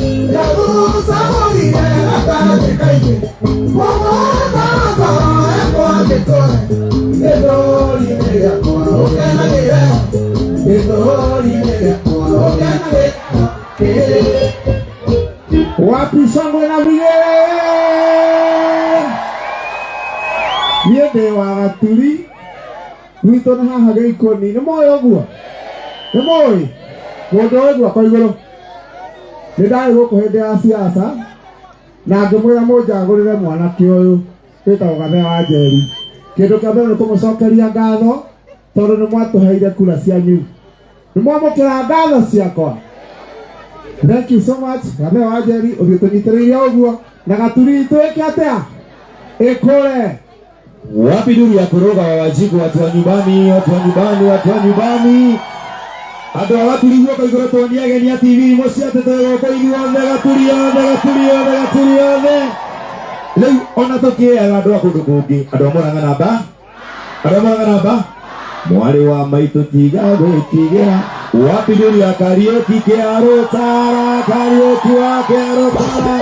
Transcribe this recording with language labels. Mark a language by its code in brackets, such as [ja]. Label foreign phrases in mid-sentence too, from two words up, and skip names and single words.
[ki] Ndaguca mũrire gatagatĩ kaingĩ. Mũgũnda wakwa ekwo angĩtũre. Gĩthũri-inĩ gĩakwa ũkenagĩre. Gĩthũri-inĩ gĩakwa ũkenagĩre. [sw] Wapi shangwe na vigelegele? [ki] Niĩ ndĩ wa Gaturi. Gwitũ nĩ haha Gĩikũni. Nĩ mũĩ ũguo? Nĩ mũĩ? Mũndũ ũyũ guoko igũrũ. Nĩ ndarĩ gũkũ hĩndĩ ya siasa, na ngĩmwĩra mũnjagũrĩre mwanake ũyũ, wĩtagwo Gathe wa Njeri. Kĩndũ kĩa mbere nĩ kũmũcokeria ngatho, tondũ nĩ mwatũheire kura cianyu. Nĩ mwamũkĩra ngatho ciakwa? [en] Thank you so much. [ki] Gathe wa Njeri, ũthiĩ tũnyitĩrĩire ũguo. Na Gaturi ituĩke atĩa? Ĩkũre. [sw] Wapi nduru ya kuroga wa Wanjiku, watu wa nyumbani, watu wa nyumbani, watu wa nyumbani? [ki] Andũ a Gaturi guoko igũrũ tuonie ageni a T V mũciĩ atĩ twĩ gũkũ ithuothe, Gaturi yothe, Gaturi yothe, Gaturi yothe. Rĩu ona tũkĩeaga andũ a kũndũ kũngĩ, andũ a Murang'a namba? Andũ a Murang'a namba? Mwarĩ wa maitũ tiga gwĩtigĩra. Wapi nduru ya Kariuki Kĩarũ Tara, Kariuki wa Kĩarũ Tara?